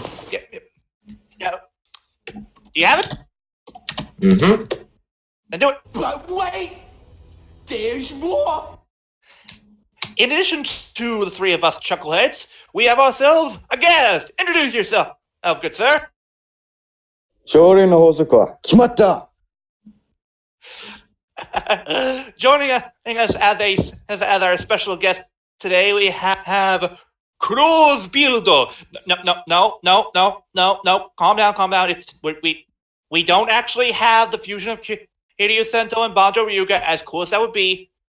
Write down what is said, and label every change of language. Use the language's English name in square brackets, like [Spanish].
[English] Yeah. Do you have it? mm-hmm. Then do it. But wait, there's more. In addition to the three of us chuckleheads, we have ourselves a guest. Introduce yourself, good sir. [Japanese] 朝礼の法則は決まった [English] Joining us as our special guest today, we have Cruz Bildo. No. Calm down. We don't actually have the fusion of Kiryu Sento and Banjo Ryuga, as cool as that would be.